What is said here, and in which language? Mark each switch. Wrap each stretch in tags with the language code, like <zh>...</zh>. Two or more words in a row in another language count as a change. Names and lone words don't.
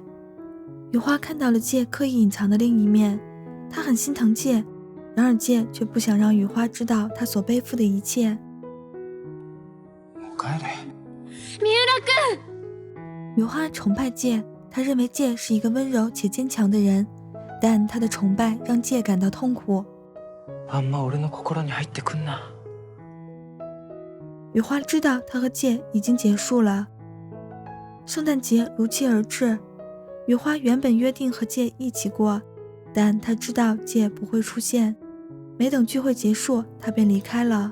<zh>雨花看到了介刻意隐藏的另一面，她很心疼介，然而介却不想让雨花知道她所背负的一切。</zh> <ja>帰れ。三浦君。</ja> <zh>雨花崇拜介，她认为介是一个温柔且坚强的人，但她的崇拜让介感到痛苦。</zh> <ja>あんま俺の心に入ってくんな。</ja> <zh>雨花知道她和介已经结束了。圣诞节如期而至，雨花原本约定和介一起过，但她知道介不会出现，没等聚会结束，她便离开了。</zh>